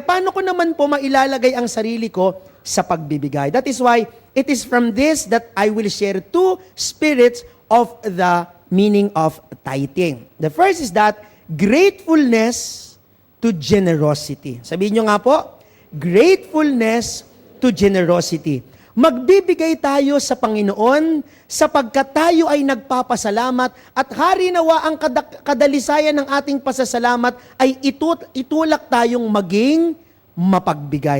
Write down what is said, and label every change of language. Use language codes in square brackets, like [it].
[tl] Paano ko naman po mailalagay ang sarili ko sa pagbibigay? [en] That is why it is from this that I will share two spirits of the meaning of tithing. The first is that gratefulness to generosity. [tl] Sabihin nyo nga po, [en] gratefulness to generosity. [tl] Magbibigay tayo sa Panginoon sapagkat tayo ay nagpapasalamat at hari nawa ang kadalisayan ng ating pasasalamat ay itulak tayong maging mapagbigay.